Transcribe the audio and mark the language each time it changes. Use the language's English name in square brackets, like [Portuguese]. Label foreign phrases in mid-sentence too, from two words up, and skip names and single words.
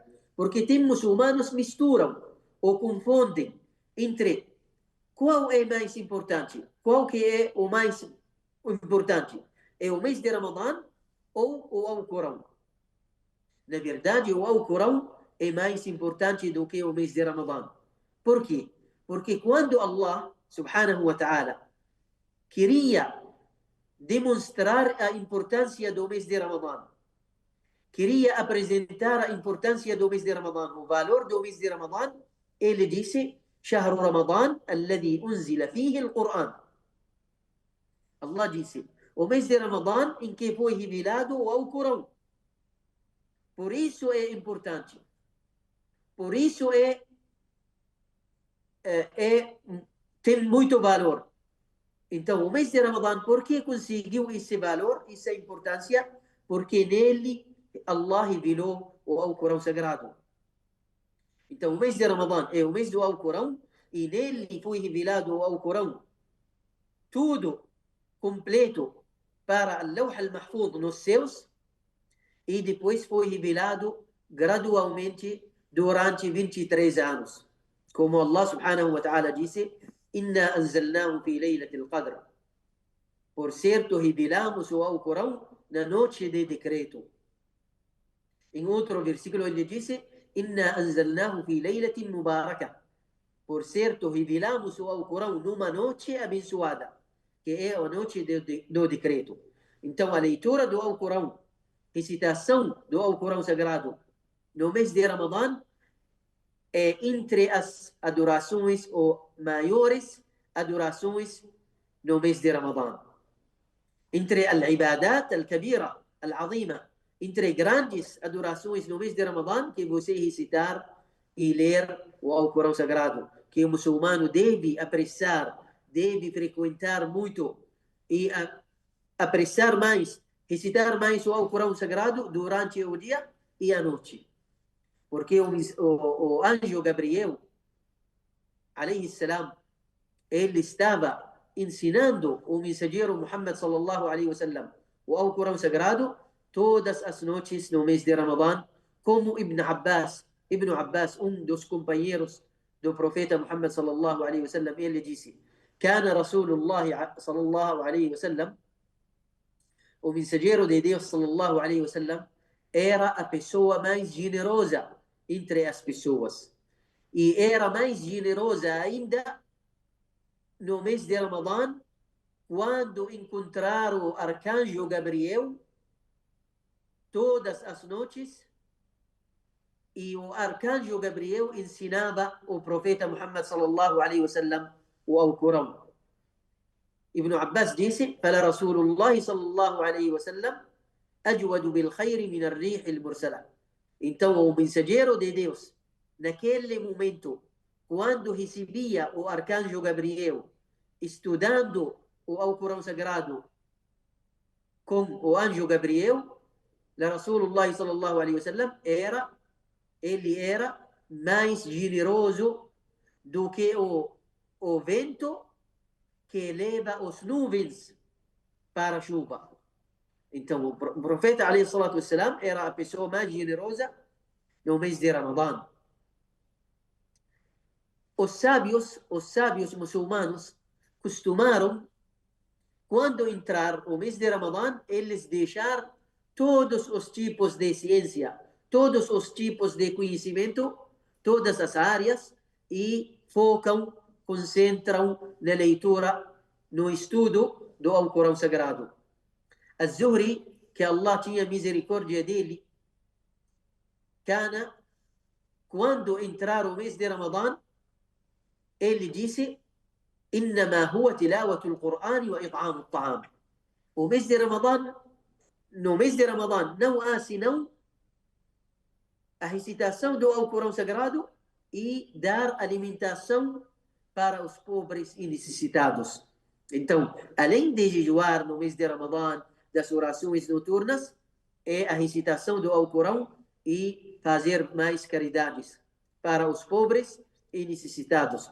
[Portuguese] Porque tem muçulmanos que misturam ou confundem entre qual é mais importante, qual que é o mais importante. É o mês de Ramadã ou o Alcorão? Na verdade, o Alcorão é mais importante do que o mês de Ramadã. Por quê? Porque quando Allah, [Arabic] سبحانه وتعالى, [Portuguese] queria demonstrar a importância do mês de Ramadã, queria apresentar a importância do mês de Ramadã, o valor do mês de Ramadã, ele disse: [Arabic] شهر رمضان الذي أنزل فيه القرآن. [Portuguese] Allah disse: o mês de Ramadã em que foi revelado o Alcorão. Por isso é importante. Por isso tem muito valor. Então, o mês de Ramadã, por que conseguiu esse valor, essa importância? Porque nele Allah revelou o Alcorão Sagrado. Então, o mês de Ramadã é o mês do Alcorão e nele foi revelado o Alcorão. Tudo completo para o Lawh al-Mahfuz nos céus e depois foi revelado gradualmente durante 23 anos. [Arabic] Como Allah سبحانه وتعالى disse: إنا أنزلناه في ليلة القدر. [Portuguese] Por certo, revelamos o Alcorão na noite de decreto. Em outro versículo ele disse: [Arabic] إنا أنزلناه في ليلة مباركة. [Portuguese] Por certo, revelamos o Alcorão numa noite abençoada, que é a noite do decreto. Então, a leitura do Alcorão, recitação do Alcorão Sagrado no mês de Ramadã é entre as adorações ou maiores adorações no mês de Ramadã. [Arabic] Entre العبادات الكبيرة العظيمة, [Portuguese] entre grandes adorações no mês de Ramadã, que você recitar e ler o Alcorão Sagrado, que o muçulmano deve apreciar, deve frequentar muito e apreciar mais, recitar mais o Alcorão Sagrado durante o dia e a noite. Porque o anjo Gabriel, [Arabic] عليه السلام, [Portuguese] ele estava ensinando o mensageiro Muhammad [Arabic] صلى الله عليه وسلم [Portuguese] o Alcorão Sagrado todas as noites no mês de Ramadã, como Ibn Abbas, dos companheiros do profeta Muhammad [Arabic] صلى الله عليه وسلم, [Portuguese] ele disse: [Arabic] كان رسول الله صلى الله عليه وسلم, [Portuguese] o mensageiro de Deus [Arabic] صلى الله عليه وسلم, [Portuguese] era a pessoa mais generosa entre as pessoas. E era mais generosa ainda no mês de Ramadã, quando encontrar o arcanjo Gabriel todas as noites, e o arcanjo Gabriel ensinava o profeta Muhammad [Arabic] صلى الله عليه وسلم [Portuguese] o Alcorão. [Arabic] Ibn Abbas disse: "فكان رسول الله صلى الله عليه وسلم أجود بالخير من الريح المرسلة." [Portuguese] Então, o mensageiro de Deus, naquele momento, quando recebia o arcanjo Gabriel, estudando o Alcorão Sagrado com o anjo Gabriel, [Arabic] رسول الله صلى الله عليه وسلم [Portuguese] ele era mais generoso do que o vento que leva os nuvens para a chuva. Então, o profeta [Arabic] عليه الصلاة والسلام [Portuguese] era a pessoa mais generosa no mês de Ramadã. Os sábios muçulmanos costumaram, quando entrar o mês de Ramadã, eles deixar todos os tipos de ciência, todos os tipos de conhecimento, todas as áreas, e focam concentram na leitura, no estudo do Alcorão Sagrado. Az-Zuhri, que Allah tinha misericórdia dele, quando entrar o mês de Ramadã, ele disse: [Arabic] إنما هو تلاوة القرآن وإطعام الطعام. [Portuguese] O mês de Ramadã, no mês de Ramadã, não há senão a recitação do Alcorão Sagrado e dar alimentação para os pobres e necessitados. Então, além de jejuar no mês de Ramadã, das orações noturnas, é a recitação do Alcorão e fazer mais caridades para os pobres e necessitados.